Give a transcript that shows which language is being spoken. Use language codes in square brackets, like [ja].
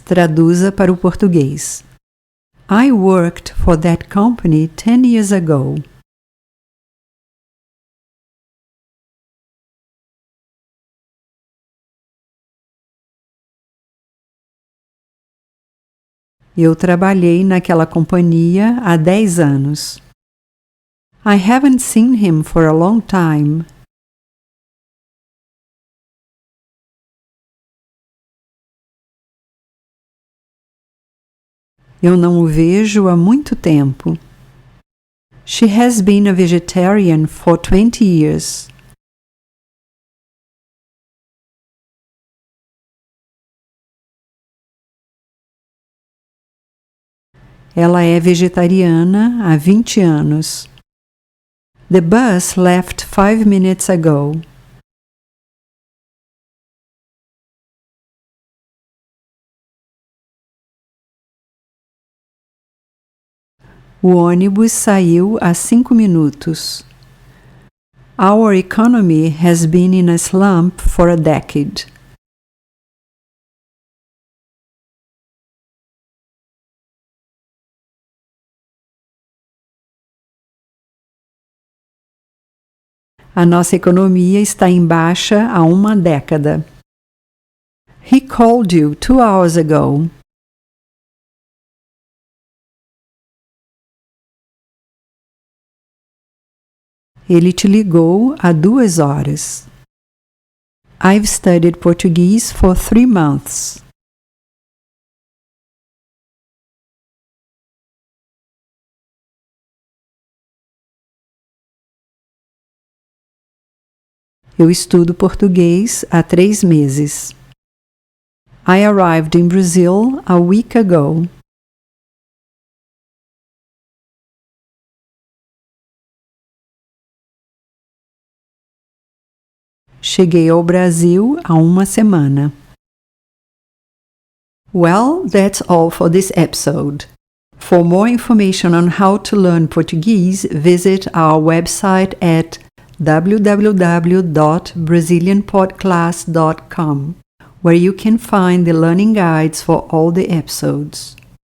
[pt] Traduza para o português. [en] I worked for that company 10 years ago. [pt] Eu trabalhei naquela companhia há 10 anos. [en] I haven't seen him for a long time. [pt] Eu não o vejo há muito tempo. [en] She has been a vegetarian for 20 years. [pt] Ela é vegetariana há 20 anos. [en] The bus left 5 minutes ago. [pt] O ônibus saiu há 5 minutos. [en] Our economy has been in a slump for a decade. [pt] A nossa economia está em baixa há uma década. [en] He called you 2 hours ago. [pt] Ele te ligou há 2 horas. [en] I've studied Portuguese for 3 months. [pt] Eu estudo português há 3 meses. [en] I arrived in Brazil a week ago. [pt] Cheguei ao Brasil há uma semana. [en] Well, that's all for this episode. For more information on how to learn Portuguese, visit our website at www.brazilianpodclass.com, where you can find the learning guides for all the episodes.